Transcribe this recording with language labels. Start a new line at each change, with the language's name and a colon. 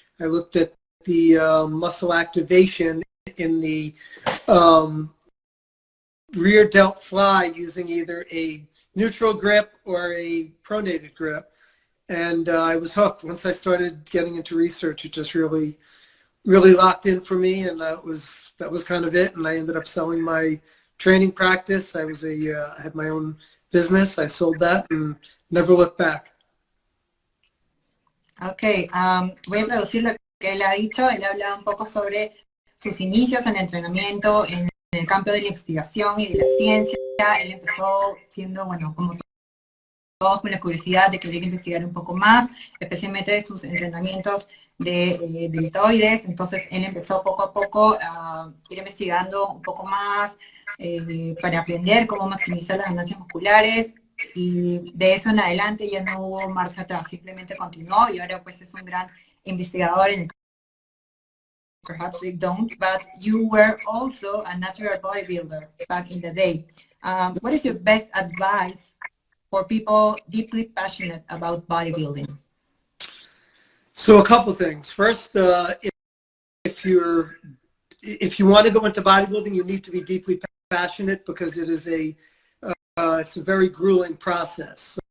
English: I looked at the muscle activation in the rear delt fly using either a neutral grip or a pronated grip, and I was hooked. Once I started getting into research, it just really locked in for me, and that was kind of it. And I ended up selling my training practice. I had my own business. I sold that and never looked back.
Spanish: Okay, voy a traducir lo que él ha dicho. Él ha hablado un poco sobre sus inicios en el entrenamiento, en el campo de la investigación y de la ciencia. Él empezó siendo, bueno, como todos con la curiosidad de querer investigar un poco más, especialmente de sus entrenamientos deltoides. Entonces él empezó poco a poco a ir investigando un poco más para aprender cómo maximizar las ganancias musculares, y de eso en adelante ya no hubo marcha atrás, simplemente continuó y ahora pues es un gran investigador en...
English: Perhaps they don't, but you were also a natural bodybuilder back in the day. What is your best advice for people deeply passionate about bodybuilding? So a couple things. First, if you want to go into bodybuilding, you need to be deeply passionate, because it's a very grueling process.